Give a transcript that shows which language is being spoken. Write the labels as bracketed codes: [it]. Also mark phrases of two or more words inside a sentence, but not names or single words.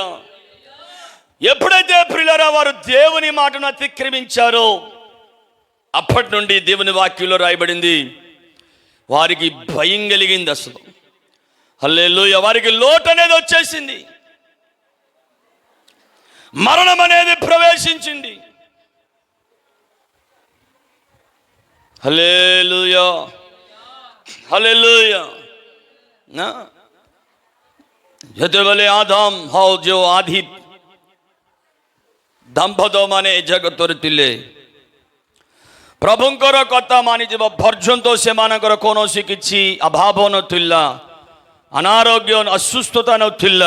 [te] ఎప్పుడైతే ప్రియులారా వారు దేవుని మాటను అతిక్రమించారో అప్పటి నుండి దేవుని వాక్యంలో రాయబడింది వారికి భయం కలిగింది. అసలు హల్లెలూయా. వారికి లోటు అనేది వచ్చేసింది, మరణం అనేది ప్రవేశించింది. హల్లెలూయా, హల్లెలూయా. [or] ଯେତେବେଳେ ଆଦମ ହଉ ଯେଉଁ ଆଦି ଦମ୍ପତମାନେ ଏ ଜଗତରେ ଥିଲେ, ପ୍ରଭୁଙ୍କର କଥା ମାନିଯିବା ପର୍ଯ୍ୟନ୍ତ ସେମାନଙ୍କର କୌଣସି କିଛି ଅଭାବ ନଥିଲା, ଅନାରୋଗ୍ୟ ଅସୁସ୍ଥତା ନଥିଲା।